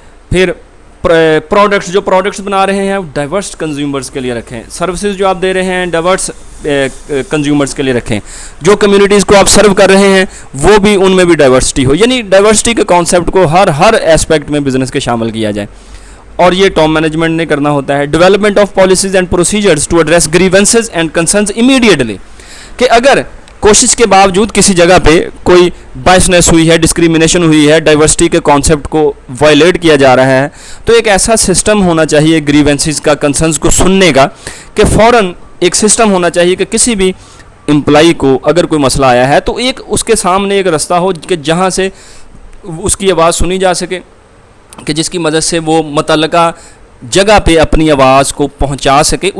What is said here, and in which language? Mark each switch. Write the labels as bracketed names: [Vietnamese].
[Urdu] پھر پروڈکٹس, جو پروڈکٹس بنا رہے ہیں ڈائیورس کنزیومرز کے لیے رکھیں. سروسز جو آپ دے رہے ہیں ڈائیورس کنزیومرز کے لیے رکھیں. جو کمیونٹیز کو آپ سرو کر رہے ہیں وہ بھی ان میں بھی ڈائیورسٹی ہو. یعنی ڈائیورسٹی کے کانسیپٹ کو ہر ایسپیکٹ میں بزنس کے شامل کیا جائے, اور یہ ٹاپ مینجمنٹ نے کرنا ہوتا ہے. [English] Development of policies and procedures to address grievances and concerns immediately. [Urdu] کہ اگر کوشش کے باوجود کسی جگہ پہ کوئی بائسنس ہوئی ہے, ڈسکریمنیشن ہوئی ہے, ڈائیورسٹی کے کانسیپٹ کو وائلیٹ کیا جا رہا ہے, تو ایک ایسا سسٹم ہونا چاہیے گریونسز کا, کنسرنز کو سننے کا, کہ فوراً ایک سسٹم ہونا چاہیے کہ کسی بھی امپلائی کو اگر کوئی مسئلہ آیا ہے تو ایک اس کے سامنے ایک رستہ ہو کہ جہاں سے اس کی آواز سنی جا سکے, کہ جس کی مدد سے وہ متعلقہ جگہ پہ اپنی آواز کو پہنچا سکے.